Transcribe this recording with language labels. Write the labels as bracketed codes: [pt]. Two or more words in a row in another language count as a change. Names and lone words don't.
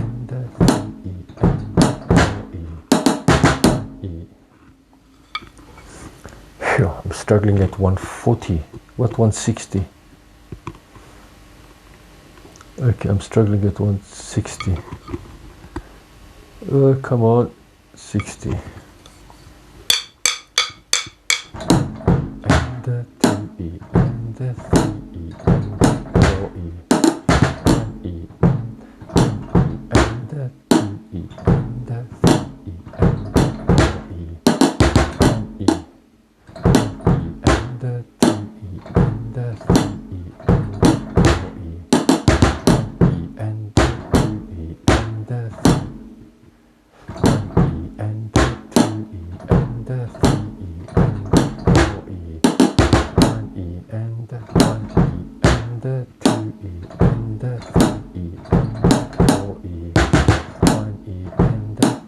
[en] Phew, I'm struggling at 140. What 160? Okay, I'm struggling at 160. Come on, 60. And the 2E, and the 3E, and the 4E, 1E, and the 2E, and the 3E, and the 4E, 1E, 1E, and the 2E, and the 3E, and the 4E, 1E, and the 2E, and the 3E, 1E, and the 2E, and the 3E, and the 4E, 1E, and the 1E, and the 2E, and the 3E, and the 4E, 1E, and the